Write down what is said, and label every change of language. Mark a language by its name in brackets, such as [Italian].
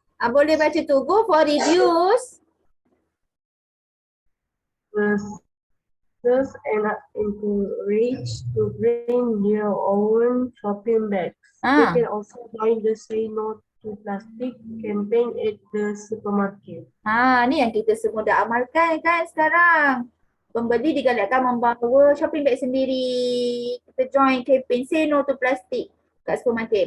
[Malay] Boleh baca tu. Go for reduce. [English] Users and are encouraged to bring their own shopping bags. They can also join the Say No to plastic campaign at the supermarket. [Malay] Ni yang kita semua dah amalkan kan sekarang. Pembeli digalakkan membawa shopping bag sendiri. Kita join campaign say no to plastic kat supermarket.